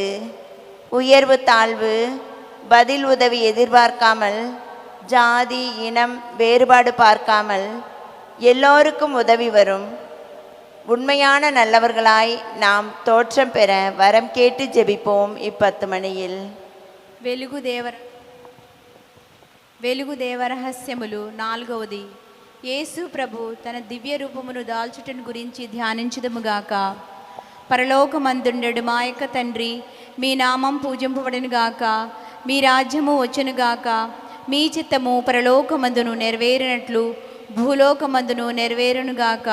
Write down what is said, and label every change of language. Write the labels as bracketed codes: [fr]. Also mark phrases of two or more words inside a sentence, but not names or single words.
[ta] உயர்வு தாழ்வு பதில் உதவி எதிர்பார்க்காமல், ஜாதி இனம் வேறுபாடு பார்க்காமல் எல்லோருக்கும் உதவி வரும் உண்மையான நல்லவர்களாய் நாம் தோற்றம் பெற வரம் கேட்டு ஜெபிப்போம். 10 மணியில் [te] వెలుగు దేవరహస్యములు 4వది. యేసు ప్రభు తన దివ్య రూపమును దాల్చుటను గురించి ధ్యానించుదముగాక. పరలోకమందుండెడు మా యొక్క తండ్రి, మీ నామం పూజింపబడునుగాక, మీ రాజ్యము వచ్చునుగాక, మీ చిత్తము పరలోకమందును నెరవేరినట్లు భూలోకమందును నెరవేరునుగాక.